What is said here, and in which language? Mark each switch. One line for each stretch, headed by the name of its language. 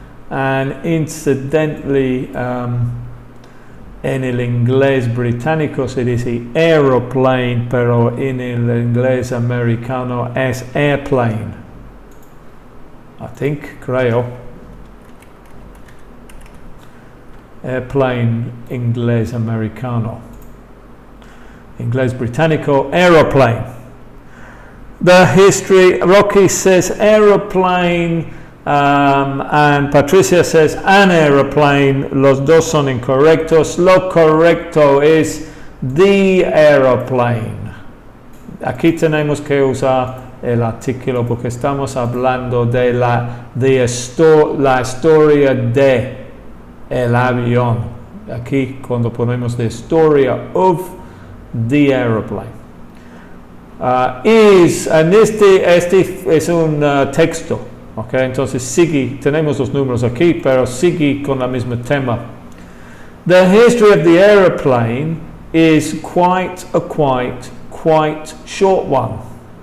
English: And incidentally,
Spanish: en el inglés británico se dice aeroplane, pero en el inglés americano es airplane.
English: I think,
Spanish: creo. Airplane, inglés americano. Inglés británico, aeroplane.
English: The history, Rocky says aeroplane, and Patricia says an aeroplane.
Spanish: Los dos son incorrectos. Lo correcto es the aeroplane. Aquí tenemos que usar el artículo porque estamos hablando de la historia de el avión. Aquí cuando ponemos
English: the story of the aeroplane.
Spanish: Este es un texto, okay? Entonces sigue, tenemos los números aquí, pero sigue con el mismo tema.
English: The history of the aeroplane is quite short one.